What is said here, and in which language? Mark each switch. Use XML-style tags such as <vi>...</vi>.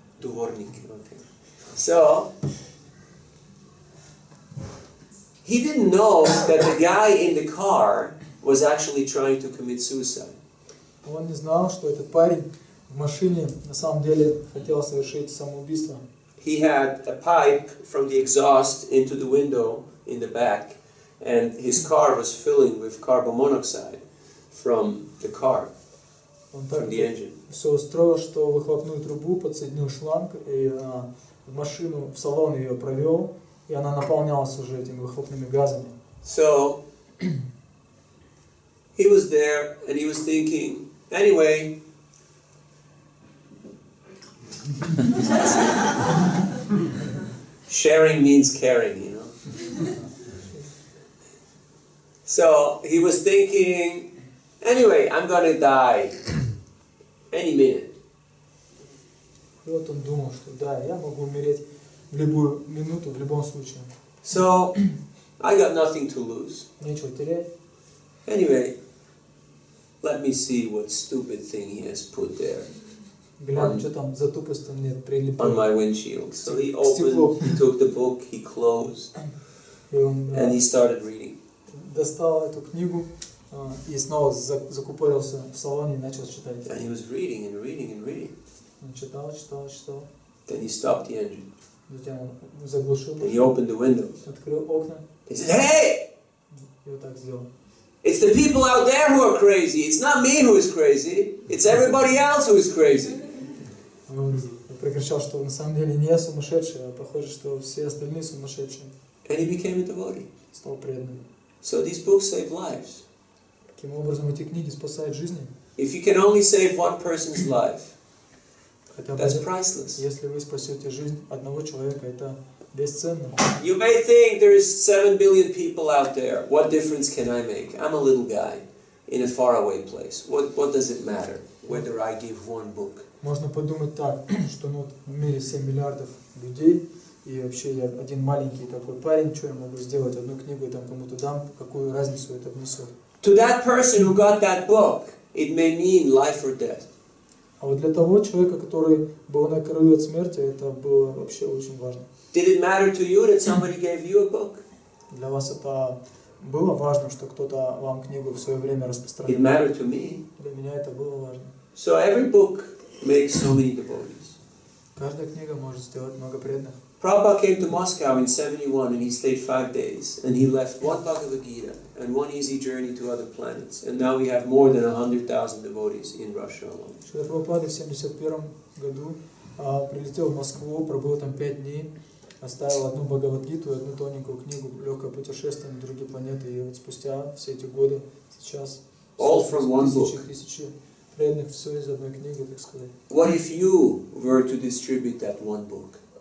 <ru>Дворник,</ru> <en>okay. So, he didn't know that the guy in the car was actually trying to commit suicide.</en> <ru>Он не знал, что этот парень в машине на самом деле хотел совершить самоубийство.</ru> <en>He had a pipe from the exhaust into the window in the back, and his car was filling with carbon monoxide from the car, from the engine.</en> <ru>Все устроил, что выхлопную трубу подсоединил шланг и в машину, в салон ее провел, и она наполнялась уже этими выхлопными газами.</ru> <en>So he was there and he was thinking, anyway, sharing means caring, you know. So he was thinking, anyway, I'm going to die any minute.</en> <ru>И вот он думал, что да, я могу умереть в любую минуту, в любом случае.</ru> <en>So I got nothing to lose.</en> <ru>Нечего терять.</ru> <en>Anyway, let me see what stupid thing he has put there.</en> <ru>глянь, что там за тупость нет,</ru> <en>on</en> <ru>прилипел.</ru> <en>my windshield. So he opened, he took the book, he closed,</en> <ru>И он</ru> <en>and he started reading.</en> <ru>достал эту книгу и снова закупорился в салоне и начал читать.</ru> <en>And he was reading and reading and reading.</en> <ru>Он читал.</ru> <en>Then he stopped the engine.</en> <ru>Затем он заглушил,</ru> <en>And he opened the windows.</en> <ru>открыл окна</ru> <en>He said, "Hey!</en> <ru>и вот так сделал.</ru> <en>It's the people out there who are crazy. It's not me who is crazy. It's everybody else who is crazy."</en> <ru>Он прокричал, что на самом деле не я сумасшедший, а похоже, что все остальные сумасшедшие.</ru> <en>And he became a devotee.</en> <ru>Стал преданным.</ru> <en>So these books save lives.</en> <ru>Таким образом, эти книги спасают жизни.</ru> <en>If you can only save one person's life,</en> <ru>Хотя бы,</ru> <en>that's priceless.</en> <ru>если вы спасете жизнь одного человека, это бесценно.</ru> <en>You may think there is 7 billion people out there. What difference can I make? I'm a little guy in a faraway place. What does it matter whether I give one book?</en> <ru>Можно подумать так, что в мире 7 миллиардов людей, и вообще я один маленький такой парень, что я могу сделать, одну книгу и там кому-то дам, какую разницу это внесет.</ru> <en>To that person who got that book, it may mean life or death.</en> <ru>А вот для того человека, который был на краю от смерти, это было вообще очень важно.</ru> <en>Did it matter to you that somebody gave you a book?</en> <ru>Для вас это было важно, что кто-то вам книгу в свое время</ru> <en>It</en> <ru>распространил.</ru> <en>mattered to me.</en> <ru>Для меня это было важно.</ru> <en>So every book makes so many devotees.</en> <ru>Каждая книга может сделать много преданных.</ru> <en>Prabhupada came to Moscow in 71 and he stayed 5 days and he left one Bhagavad Gita and one easy journey to other planets, and now we have more than 100,000 devotees in Russia alone.</en> <ru>Шрила Прабхупада в 1971 году прилетел в Москву, пробыл там 5 дней, оставил одну Бхагавад-гиту и одну тоненькую книгу «Легкое путешествие на другие планеты». И вот спустя все эти годы, сейчас тысячи преданных, все из одной книги, так сказать.</ru> <en>What if you were to distribute that one book?</en>